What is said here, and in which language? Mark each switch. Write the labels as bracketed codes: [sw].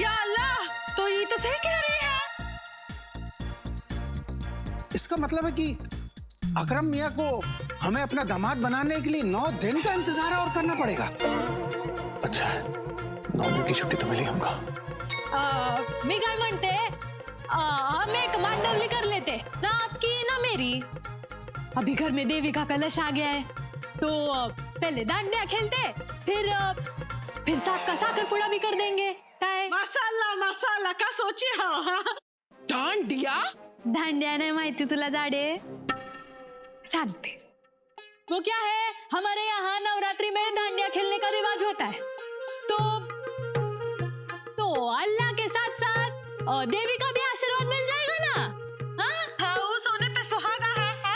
[hi] या अल्लाह, तो ये तो सही कह रही है। इसका मतलब है कि अकरम मियां को हमें अपना दामाद बनाने के लिए 9 दिन का इंतजार और करना पड़ेगा। अच्छा है, 9 दिन की छुट्टी तो मिली हमको। [mr] मी काय म्हणते, [hi] हम एक मांडवली कर लेते ना, आपकी ना मेरी। अभी घर में देवी का कलश आ गया है तो पहले डांडिया खेलते, फिर साग का साकरपुड़ा भी कर देंगे। [mr] काय [hi] माशाल्लाह माशाल्लाह, का सोची हाँ। डांडिया? [mr] दांडिया नाही माहिती तुला जाडे, सांगते। [hi] वो क्या है, हमारे यहाँ नवरात्रि में दांडिया खेलने का रिवाज होता है। तो अल्लाह के साथ साथ देवी का भी आशीर्वाद मिल जाएगा ना। हाँ, सोने पे सुहागा है।